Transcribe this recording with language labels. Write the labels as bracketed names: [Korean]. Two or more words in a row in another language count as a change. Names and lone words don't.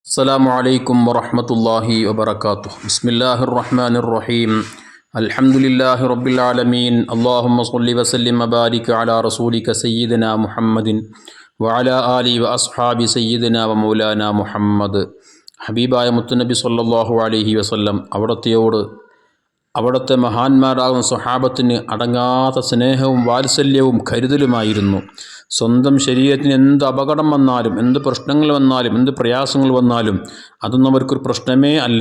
[Arabic] السلام عليكم ورحمة الله وبركاته. بسم الله الرحمن الرحيم. الحمد لله رب العالمين. اللهم صل وسلم وبارك على رسولك سيدنا محمد وعلى آله وأصحاب سيدنا ومولانا محمد. [Malayalam] ഹബീബായ മുത്തുനബി [Arabic] صلى الله عليه وسلم [Malayalam] അവിടുത്തെ മഹാന്മാരാകുന്ന സ്വഹാബത്തിന് അടങ്ങാത്ത സ്നേഹവും വാത്സല്യവും കരുതലുമായിരുന്നു. സ്വന്തം ശരീരത്തിന് എന്ത് അപകടം വന്നാലും, എന്ത് പ്രശ്നങ്ങൾ വന്നാലും, എന്ത് പ്രയാസങ്ങൾ വന്നാലും അതൊന്നും അവർക്കൊരു പ്രശ്നമേ അല്ല.